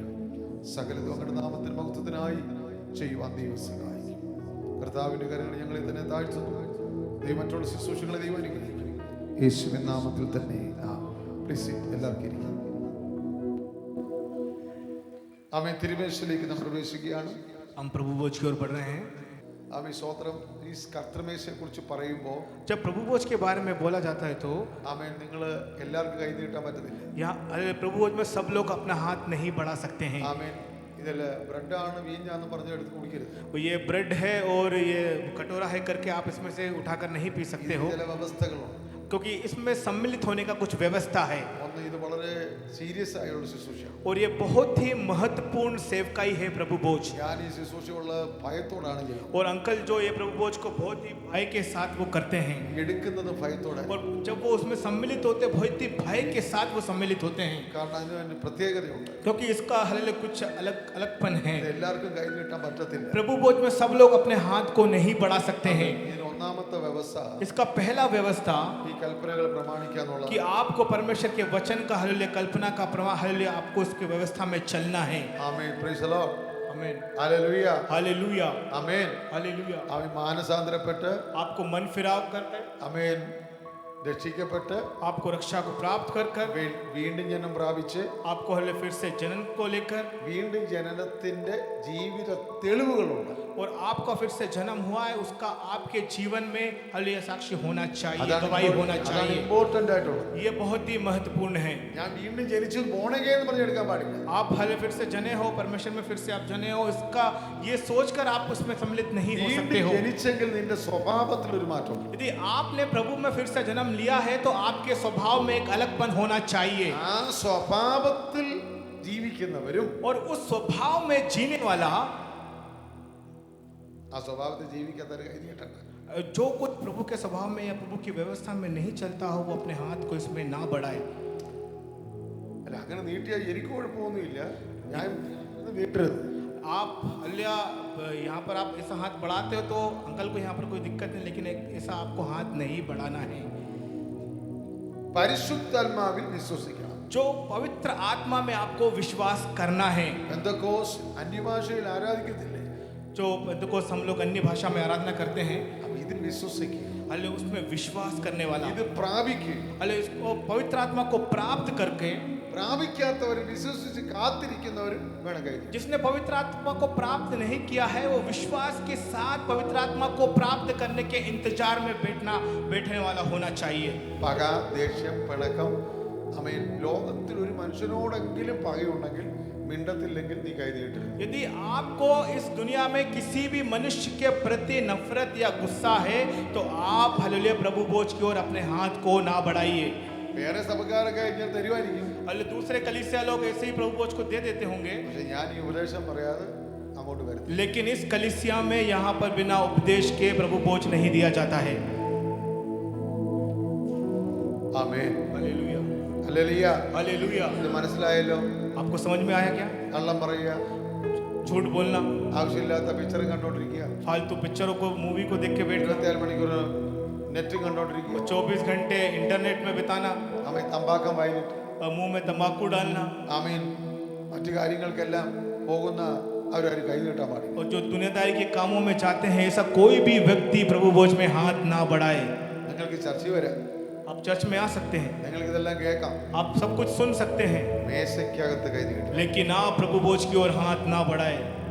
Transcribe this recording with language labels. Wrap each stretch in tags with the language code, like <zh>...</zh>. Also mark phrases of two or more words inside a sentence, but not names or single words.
<ml>സകലതും അങ്ങയുടെ നാമത്തിൽ മഹത്വത്തിനായി ചെയ്യുവാൻ ദൈവം സഹായിക്കും. കർത്താവിന്റെ കരങ്ങൾ ഞങ്ങളെ തന്നെ താഴ്ത്തുന്നു. ദൈവം മറ്റുള്ള ശുശ്രൂഷകളെ ദൈവം അനുഗ്രഹിക്കും. യേശുവിൻ നാമത്തിൽ തന്നെ എല്ലാവർക്കും ഇരിക്കും. ആമേൻ. തിരുമേശയിലേക്ക് നാം പ്രവേശിക്കുകയാണ്.</ml> <hi>हम प्रभु भोज की ओर बढ़ रहे हैं.</hi> <ml>ആമേൻ. സ്തോത്രം. ഈ കർത്തൃമേശയെ കുറിച്ച് പറയുമ്പോൾ</ml> <hi>जब प्रभु भोज के बारे में बोला जाता है तो</hi> <ml>ആമേൻ നിങ്ങൾ എല്ലാവർക്കും കൈ നീട്ടാൻ പറ്റത്തില്ല.</ml> <hi>यहाँ प्रभु भोज में सब लोग अपना हाथ नहीं बढ़ा सकते हैं.</hi> <ml>ആമേൻ. ഇതിൽ ബ്രെഡാണ് വീഞ്ഞാന്ന് പറഞ്ഞ് എടുത്ത് കുടിക്കരുത്.</ml> <hi>ये ब्रेड है और ये कटोरा है करके आप इसमें से उठाकर नहीं पी सकते हो,</hi> <ml>ചില വ്യവസ്ഥകളുണ്ട്.</ml> <hi>क्योंकि इसमें सम्मिलित होने का कुछ व्यवस्था है.</hi> <ml>ഒന്ന് ഇത് വളരെ സീരിയസ് ആയുള്ള ശുശ്രൂഷയാണ്.</ml> <hi>और ये बहुत ही महत्वपूर्ण सेवकाई है प्रभु भोज.</hi> <ml>ഞാൻ ഈ ശുശ്രൂഷയുള്ള ഭയത്തോടാണ് ചെയ്യുന്നത്.</ml> <hi>और अंकल जो ये प्रभु भोज को बहुत ही भय के साथ वो करते हैं,</hi> <ml>എടുക്കുന്നത് ഭയത്തോടെ.</ml> <hi>और जब वो उसमें सम्मिलित होते हैं बहुत ही भय के साथ वो सम्मिलित होते हैं,</hi> <ml>കാരണം അതിന് പ്രത്യേകതയുണ്ട്.</ml> <hi>क्योंकि इसका हल्ले कुछ अलगपन है.</hi> <ml>ഇത് എല്ലാവർക്കും കൈ നീട്ടാൻ പറ്റത്തില്ല.</ml> <hi>प्रभु भोज में सब लोग अपने हाथ को नहीं बढ़ा सकते हैं.</hi> <ml>ഇതിന് ഒന്നാമത്തെ വ്യവസ്ഥ</ml> <hi>इसका पहला व्यवस्था</hi> <ml>ഈ കൽപ്പനകൾ പ്രമാണിക്കാന്നുള്ളത്.</ml> <hi>कि आपको परमेश्वर के वचन का हल्ले कल्पना का प्रवाह हल्ले आपको इसके व्यवस्था में चलना है.</hi> <en>Amen. Praise the Lord.</en> <hi>आमीन.</hi> <ml>ഹല്ലേലൂയ.</ml> <hi>हालेलुया.</hi> <ml>ആമേൻ.</ml> <hi>हालेलुया.</hi> <ml>ആമേൻ. മാനസാന്തരപ്പെട്ട്</ml> <hi>आपको मन फिराव करके</hi> <ml>ആമേൻ രക്ഷിക്കപ്പെട്ട്</ml> <hi>आपको रक्षा को प्राप्त कर कर</hi> <ml>വീണ്ടും ജനം പ്രാപിച്ച്</ml> <hi>आपको हल्ले फिर से जन्म को लेकर</hi> <ml>വീണ്ടും ജനനത്തിന്റെ ജീവിത തെളിവുകളുണ്ട്.</ml> <hi>और आपका फिर से जन्म हुआ है उसका आपके जीवन में हल्ले साक्षी होना चाहिए, गवाही होना चाहिए.</hi> <ml>ഇമ്പോർട്ടന്റ് ആയിട്ടുള്ളത്.</ml> <hi>ये बहुत ही महत्वपूर्ण है.</hi> <ml>ഞാൻ വീണ്ടും ജനിച്ചു ബോണഗേ എന്ന് പറഞ്ഞ് എടുക്കാൻ പാടില്ല.</ml> <hi>आप हले फिर से जने हो, परमेश्वर में फिर से आप जने हो, इसका ये सोचकर आप उसमें सम्मिलित नहीं हो सकते हो.</hi> <ml>ജനിച്ചെങ്കിൽ നിന്റെ സ്വഭാവത്തിൽ ഒരു മാറ്റം.</ml> <hi>यदि आपने प्रभु में फिर से जन्म लिया है तो आपके स्वभाव में एक अलगपन होना चाहिए.</hi> <ml>ആ സ്വഭാവത്തിൽ ജീവിക്കുന്നവരും</ml> <hi>और उस स्वभाव में जीने वाला,</hi> <ml>ആ സ്വഭാവത്തിൽ ജീവിക്കാത്തവർ കൈ നീട്ടണ്ട.</ml> <hi>जो कुछ प्रभु के स्वभाव में या प्रभु की व्यवस्था में नहीं चलता हो वो अपने हाथ को इसमें ना बढ़ाए.</hi> <ml>അല്ല അങ്ങനെ നീട്ടിയാൽ എനിക്ക് കുഴപ്പമൊന്നുമില്ല. ഞാൻ നീട്ടരുത്.</ml> <hi>आप अल्लाह यहाँ पर आप ऐसा हाथ बढ़ाते हो तो अंकल को यहाँ पर कोई दिक्कत नहीं, लेकिन ऐसा आपको हाथ नहीं बढ़ाना है.</hi> <ml>പരിശുദ്ധാത്മാവിൽ വിശ്വസിക്കണം.</ml> <hi>जो पवित्र आत्मा में आपको विश्वास करना है.</hi> <ml>പെന്തക്കോസ് അന്യഭാഷയിൽ ആരാധിക്കത്തില്ലേ?</ml> <hi>जो पेंतकोस्त हम लोग अन्य भाषा में आराधना करते हैं,</hi> <ml>അപ്പൊ ഇതിൽ വിശ്വസിക്കുക.</ml> <hi>अल्लाह उसमें विश्वास करने वाला,</hi> <ml>ഇത് പ്രാപിക്കുക.</ml> <hi>अल्लाह इसको पवित्र आत्मा को प्राप्त करके,</hi> <ml>പ്രാപിക്കാത്തവരും വിശ്വസിച്ച് കാത്തിരിക്കുന്നവരും വേണം കൈ.</ml> <hi>जिसने पवित्र आत्मा को प्राप्त नहीं किया है वो विश्वास के साथ पवित्र आत्मा को प्राप्त करने के इंतजार में बैठने वाला होना चाहिए.</hi> <ml>പക, ദേഷ്യം, പിണക്കം, ആമേൻ. ലോകത്തിൽ ഒരു മനുഷ്യനോടെങ്കിലും പകയുണ്ടെങ്കിൽ മിണ്ടത്തില്ലെങ്കിൽ നീ കൈ നീട്ടരുത്.</ml> <hi>यदि आपको इस दुनिया में किसी भी मनुष्य के प्रति नफरत या गुस्सा है तो आप हालेलुया प्रभु भोज की ओर अपने हाथ को ना बढ़ाइए.</hi> <ml>വേറെ സഭക്കാരൊക്കെ ഇങ്ങനെ തരുമായിരിക്കും.</ml> <hi>अल्लाह दूसरे कलीसिया लोग ऐसे ही प्रभु भोज को दे देते होंगे,</hi> <ml>പക്ഷെ ഞാൻ ഈ ഉപദേശം പറയാതെ അങ്ങോട്ട് വരത്തില്ല.</ml> <hi>लेकिन इस कलीसिया में यहाँ पर बिना उपदेश के प्रभु भोज नहीं दिया जाता है.</hi> <ml>ആമേൻ.</ml> <hi>हालेलुया.</hi> <ml>ഹല്ലേലൂയ.</ml> <hi>हालेलुया.</hi> <ml>ഇത് മനസ്സിലായല്ലോ?</ml> <hi>आपको समझ में आया क्या?</hi> <ml>കള്ളം പറയുക,</ml> <hi>झूठ बोलना,</hi> <ml>ആവശ്യമില്ലാത്ത പിക്ചറും കണ്ടോണ്ടിരിക്കുക,</ml> <hi>फालतू पिक्चरों को मूवी को देख के बैठना,</hi> <ml>24 മണിക്കൂർ നെറ്റും കണ്ടോണ്ടിരിക്കുക,</ml> <hi>24 घंटे इंटरनेट में बिताना,</hi> <ml>ആമേൻ. തമ്പാക്കം വയലിട്ട്</ml> <hi>मुंह में तंबाकू डालना,</hi> <ml>ആമേൻ. മറ്റു കാര്യങ്ങൾക്കെല്ലാം പോകുന്ന അവരാരും കൈ നീട്ടാൻ പാടില്ല.</ml> <hi>और जो दुनियादारी के कामों में जाते हैं ऐसा कोई भी व्यक्ति प्रभु भोज में हाथ ना बढ़ाए.</hi> <ml>നിങ്ങൾക്ക് ചർച്ചയിൽ വരാം,</ml> <hi>आप चर्च में आ सकते हैं,</hi> <ml>നിങ്ങൾക്ക് ഇതെല്ലാം കേൾക്കാം.</ml> <hi>आप सब कुछ सुन सकते हैं,</hi> <ml>മേശയ്ക്കകത്ത് കൈ നീട്ടും.</ml> <hi>लेकिन आप प्रभु भोज की ओर हाथ ना बढ़ाए.</hi>